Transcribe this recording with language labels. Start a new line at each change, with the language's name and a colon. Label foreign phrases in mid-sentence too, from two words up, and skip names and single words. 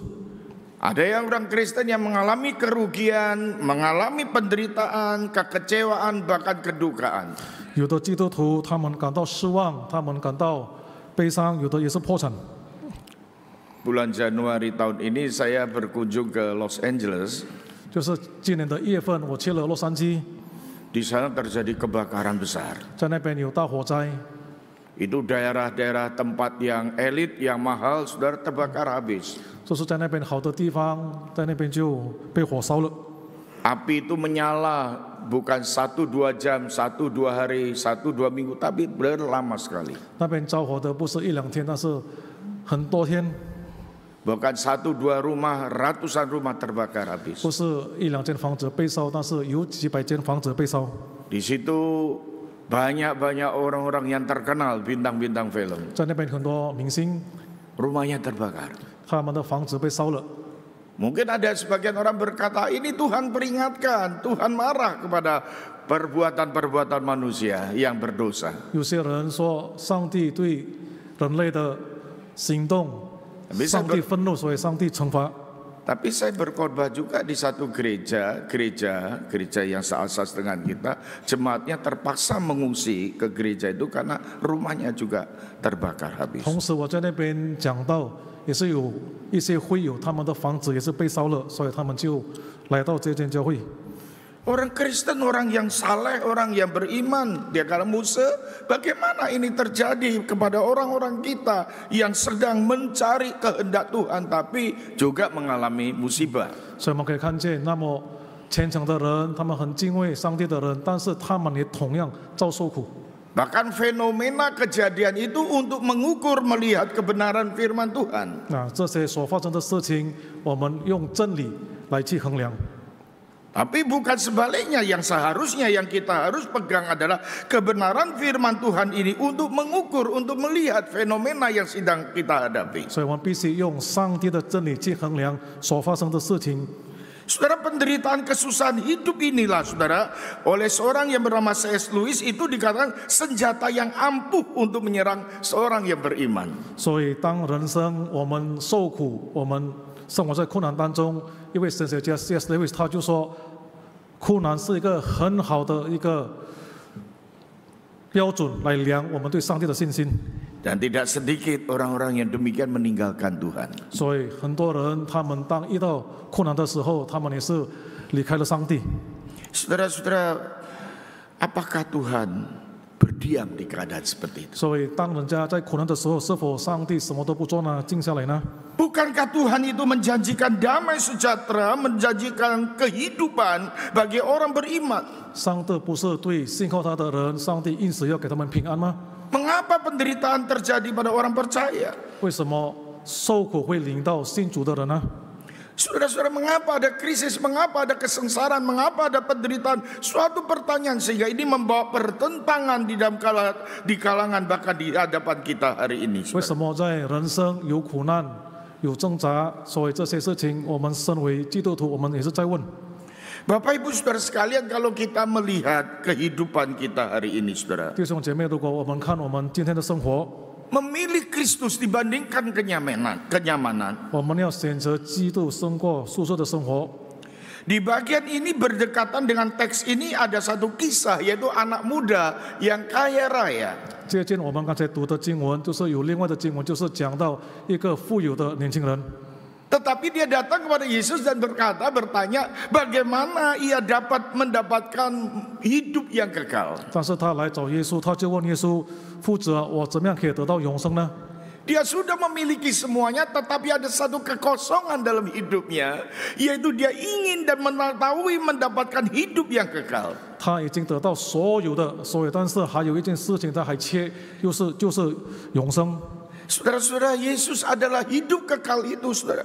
Indonesian: Ada yang orang Kristen yang mengalami kerugian, mengalami penderitaan, kekecewaan, bahkan kedukaan.
Chinese: 有的基督徒他们感到失望，他们感到悲伤，有的也是破产。
Indonesian: Bulan Januari tahun ini saya berkunjung ke Los Angeles.
Chinese: 就是今年的1月份，我去了洛杉矶，
Indonesian: Di sana terjadi kebakaran besar.
Chinese: 在那边有大火灾，
Indonesian: Itu daerah-daerah tempat yang elit, yang mahal, saudara, terbakar habis.
Chinese: 就是在那边好的地方，在那边就被火烧了。
Indonesian: Api itu menyala bukan 1-2 jam, 1-2 hari, 1-2 minggu, tapi berlama sekali.
Chinese: 那边着火的不是1-2天，但是很多天，
Indonesian: Bahkan 1-2 rumah, ratusan rumah terbakar habis.
Chinese: 不是1-2间房子被烧，但是有几百间房子被烧。
Indonesian: Di situ banyak-banyak orang-orang yang terkenal, bintang-bintang film.
Chinese: 在那边很多明星，
Indonesian: Rumahnya terbakar.
Chinese: 他们的房子被烧了。
Indonesian: Mungkin ada sebagian orang berkata, ini Tuhan peringatkan, Tuhan marah kepada perbuatan-perbuatan manusia yang berdosa.
Chinese: 有些人说，上帝对人类的行动，上帝愤怒，所以上帝惩罚。
Indonesian: Tapi saya berkhotbah juga di satu gereja yang seasas dengan kita, jemaatnya terpaksa mengungsi ke gereja itu karena rumahnya juga terbakar habis.
Chinese: 同时，我在那边讲到，也是有一些会友，他们的房子也是被烧了，所以他们就来到这间教会。
Indonesian: Orang Kristen, orang yang saleh, orang yang beriman, dia kalau Musa, bagaimana ini terjadi kepada orang-orang kita yang sedang mencari kehendak Tuhan tapi juga mengalami musibah.
Chinese: 所以我们可以看见，那么虔诚的人，他们很敬畏上帝的人，但是他们也同样遭受苦。
Indonesian: Bahkan fenomena kejadian itu untuk mengukur melihat kebenaran firman Tuhan.
Chinese: 那这些所发生的事情，我们用真理来去衡量。
Indonesian: Tapi bukan sebaliknya, yang seharusnya yang kita harus pegang adalah kebenaran firman Tuhan ini untuk mengukur, untuk melihat fenomena yang sedang kita hadapi.
Chinese: 所以我们必须用上帝的真理去衡量所发生的事情。
Indonesian: Saudara, penderitaan kesusahan hidup inilah, saudara, oleh seorang yang bernama C.S. Lewis itu dikatakan senjata yang ampuh untuk menyerang seorang yang beriman.
Chinese: 所以当人生我们受苦，我们生活在困难当中，一位神学家 C.S. Lewis 他就说，困难是一个很好的一个标准来量我们对上帝的信心。
Indonesian: Dan tidak sedikit orang-orang yang demikian meninggalkan Tuhan.
Chinese: 所以很多人他们当遇到困难的时候，他们也是离开了上帝。
Indonesian: Saudara-saudara, apakah Tuhan berdiam di keadaan seperti itu?
Chinese: 所以当人家在苦难的时候，是否上帝什么都不做呢？静下来呢？
Indonesian: Bukankah Tuhan itu menjanjikan damai sejahtera, menjanjikan kehidupan bagi orang beriman?
Chinese: 上帝不是对信靠他的人，上帝应许要给他们平安吗？
Indonesian: Mengapa penderitaan terjadi pada orang percaya?
Chinese: 为什么受苦会临到信主的人呢？
Indonesian: Saudara-saudara, mengapa ada krisis, mengapa ada kesengsaraan, mengapa ada penderitaan? Suatu pertanyaan sehingga ini membawa pertentangan di kalangan bahkan di hadapan kita hari ini.
Chinese: 为什么在人生有苦难、有挣扎？所以这些事情，我们身为基督徒，我们也是在问。
Indonesian: Bapak Ibu Saudara sekalian, kalau kita melihat kehidupan kita hari ini, Saudara,
Chinese: 弟兄姐妹，如果我们看我们今天的生活，
Indonesian: memilih Kristus dibandingkan kenyamanan.
Chinese: 我们要选择基督胜过宿舍的生活。
Indonesian: Di bagian ini berdekatan dengan teks ini ada satu kisah, yaitu anak muda yang kaya raya.
Chinese: 接近我们刚才读的经文，就是有另外的经文，就是讲到一个富有的年轻人。
Indonesian: Tetapi dia datang kepada Yesus dan bertanya, bagaimana ia dapat mendapatkan hidup yang kekal.
Chinese: 但是他来找耶稣，他就问耶稣：“夫子啊，我怎么样可以得到永生呢？”
Indonesian: Dia sudah memiliki semuanya, tetapi ada satu kekosongan dalam hidupnya, yaitu dia ingin dan mengetahui mendapatkan hidup yang kekal.
Chinese: 他已经得到所有的，但是还有一件事情他还缺，就是永生。
Indonesian: Saudara-saudara, Yesus adalah hidup kekal itu, saudara.